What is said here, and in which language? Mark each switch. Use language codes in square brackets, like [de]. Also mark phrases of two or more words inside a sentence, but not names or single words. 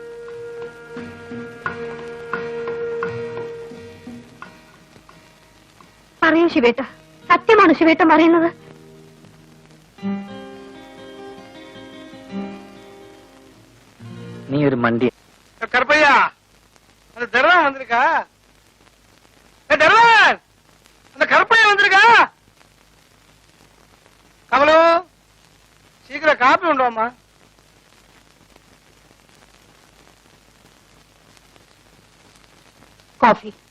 [ml] പറയൂ ശിവേട്ട, സത്യമാണോ ശിവേട്ടൻ പറയുന്നത്? നീ ഒരു മണ്ടി. [ta] கருப்பையா, அந்த தர்வான் வந்திருக்கா? தர்வான், அந்த கருப்பையா வந்திருக்கா? கமலு, சீக்கிரம் காப்பி உண்டோமா? காஃபி.